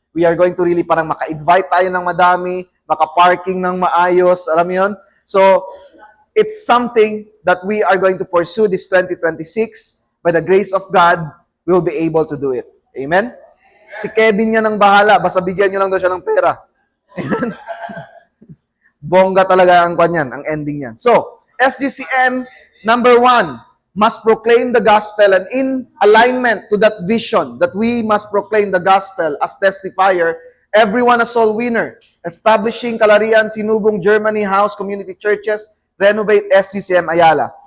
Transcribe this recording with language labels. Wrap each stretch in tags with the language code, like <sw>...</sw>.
<en>We are going to really</en> <tl>parang maka-invite tayo ng madami, maka-parking ng maayos, alam mo yun?</tl> <en>So, it's something that we are going to pursue this 2026. By the grace of God, we will be able to do it. Amen?</en> <tl>Si Kevin niya nang bahala, basta bigyan niyo lang daw siya ng pera. Amen? Bongga talaga ang kanyan, ang ending niyan.</tl> <en>So, SGCN, number 1, must proclaim the gospel, and in alignment to that vision that we must proclaim the gospel as testifier, everyone a soul winner, establishing Kalarian, Sinubong, Germany, House Community Churches, renovate SGCM Ayala.</en>